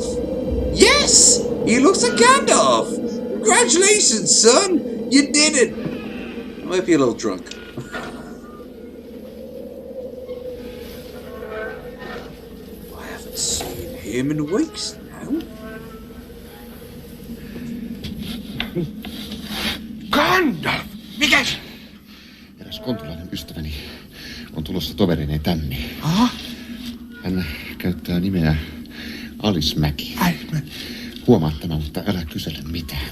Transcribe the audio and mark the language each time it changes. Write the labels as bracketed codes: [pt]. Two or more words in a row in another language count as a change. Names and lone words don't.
[en] Yes! He looks like Gandalf! Congratulations, son! You did it! I might be a little drunk. I haven't seen him in weeks now. [fi] Gandalf! Mikä se? Eräs kontulainen ystäväni on tulossa toverineen tänne. Aha. Hän käyttää nimeä Alice Mäki. Huomaa tämän, mutta älä kysele mitään.